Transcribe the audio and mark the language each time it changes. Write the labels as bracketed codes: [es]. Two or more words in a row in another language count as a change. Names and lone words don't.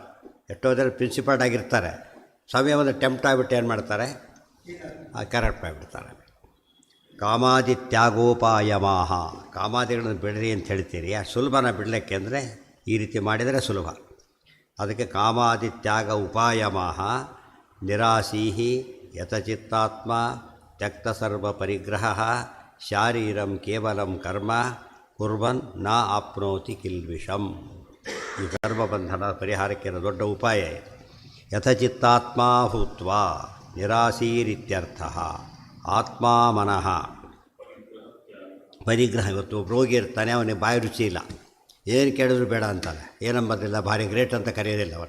[kn] ಎಷ್ಟೋ ಜನ ಪ್ರಿನ್ಸಿಪಲ್ಡ್ ಆಗಿರ್ತಾರೆ, ಸಮಯ ಒಂದು ಟೆಂಪ್ಟ್ ಆಗಿಬಿಟ್ಟು ಏನು ಮಾಡ್ತಾರೆ, ಕರೆಕ್ಟ್ ಆಗಿಬಿಡ್ತಾರೆ. ಕಾಮಾದಿತ್ಯಾಗೋಪಾಯಮಾಹ, ಕಾಮಾದಿಗಳನ್ನು ಬಿಡ್ರಿ ಅಂತ ಹೇಳ್ತೀರಿ, ಆ ಸುಲಭನ ಬಿಡಲಿಕ್ಕೆ ಅಂದರೆ ಈ ರೀತಿ ಮಾಡಿದರೆ ಸುಲಭ. [sa] ಅದಕ್ಕೆ ಕಾಮಾದಿತ್ಯಾಗ ಉಪಾಯಮಾಹ ನಿರಾಸೀಹಿ ಯಥಚಿತ್ತಾತ್ಮ ತ್ಯಕ್ತ ಸರ್ವ ಪರಿಗ್ರಹ ಶಾರೀರಂ ಕೇವಲಂ ಕರ್ಮ ಕುರ್ವನ್ ನ ಆಪ್ನೋತಿ ಕಿಲ್ವಿಷಂ. [kn] ಈ ಕರ್ಮಬಂಧನ ಪರಿಹಾರಕ್ಕೆ ದೊಡ್ಡ ಉಪಾಯ ಇದೆ. [sa] ಯಥಚಿತ್ತಾತ್ಮ ಭೂತ್ವ ನಿರಾಸೀರಿತ್ಯರ್ಥ. ಆತ್ಮ ಮನಃ ಪರಿಗ್ರಹ. [kn] ಇವತ್ತು ರೋಗಿ ಇರ್ತಾನೆ, ಅವನಿಗೆ ಬಾಯಿ ರುಚಿ ಇಲ್ಲ, ಏನು ಕೇಳಿದ್ರು ಬೇಡ ಅಂತಾನೆ, ಏನಂಬದಿಲ್ಲ, ಭಾರಿ ಗ್ರೇಟ್ ಅಂತ ಕರೆಯೋದಿಲ್ಲ ಅವನ್ನ.